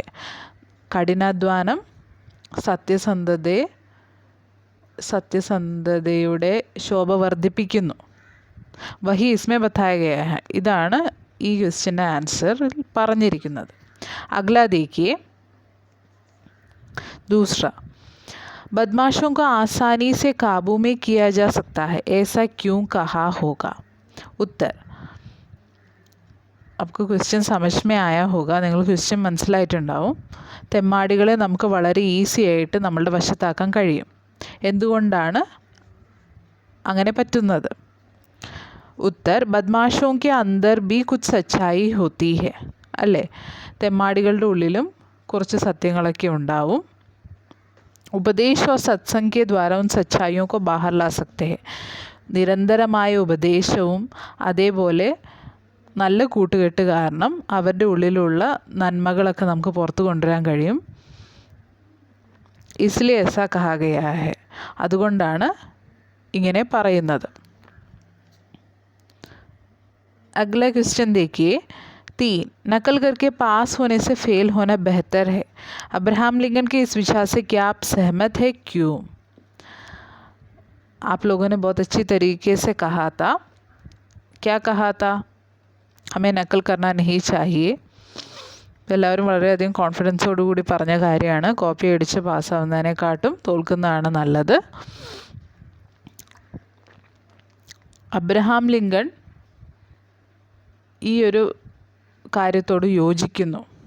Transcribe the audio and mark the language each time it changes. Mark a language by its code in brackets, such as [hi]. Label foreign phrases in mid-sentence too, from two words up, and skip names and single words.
[ml] കഠിനാധ്വാനം സത്യസന്ധതയുടെ ശോഭ വർദ്ധിപ്പിക്കുന്നു. [hi] वही इसमें बताया गया है. [ml] ഇതാണ് ഈ ക്വസ്റ്റ്യൻ്റെ ആൻസറിൽ പറഞ്ഞിരിക്കുന്നത്. [hi] अगला देखिए, दूसरा, बदमाशों को आसानी से काबू में किया जा सकता है, ऐसा क्यों कहा होगा? उत्तर. आपको क्वेश्चन समझ में आया होगा. [ml] നിങ്ങൾ ക്വസ്റ്റ്യൻ മനസ്സിലായിട്ടുണ്ടാവും. തെമ്മാടികളെ നമുക്ക് വളരെ ഈസി ആയിട്ട് നമ്മളുടെ വശത്താക്കാൻ കഴിയും. എന്തുകൊണ്ടാണ് അങ്ങനെ പറ്റുന്നത്? [hi] उत्तर, ബദ്മാഷോं के अंदर भी कुछ सच्चाई होती है. [ml] അല്ലേ? തെമ്മാടികളുടെ ഉള്ളിലും കുറച്ച് സത്യങ്ങളൊക്കെ ഉണ്ടാവും. [hi] ഉപദേശ और सत्संग के द्वारा उन सच्चाइयों को बाहर ला सकते हैं. [ml] നിരന്തരമായ ഉപദേശവും അതേപോലെ നല്ല കൂട്ടുകെട്ട് കാരണം അവരുടെ ഉള്ളിലുള്ള നന്മകളൊക്കെ നമുക്ക് പുറത്തു കൊണ്ടുവരാൻ കഴിയും. [hi] ഇസ്ലിയെ ऐसा कहा गया है. [ml] അതുകൊണ്ടാണ് ഇങ്ങനെ പറയുന്നത്. [hi] अगला क्वेश्चन देखिए, 3, नकल करके पास होने से फेल होना बेहतर है. अब्राहम लिंकन के इस विचार से क्या आप सहमत है? क्यों? आप लोगों ने बहुत अच्छी तरीके से कहा था. क्या कहा था? हमें नकल करना नहीं चाहिए. [ml] എല്ലാവരും വളരെയധികം കോൺഫിഡൻസോടുകൂടി പറഞ്ഞ കാര്യമാണ്. കോപ്പി അടിച്ച് പാസ്സാവുന്നതിനെക്കാട്ടും തോൽക്കുന്നതാണ് നല്ലത്. അബ്രഹാം ലിങ്കൺ ഈ ഒരു കാര്യത്തോട് യോജിക്കുന്നു.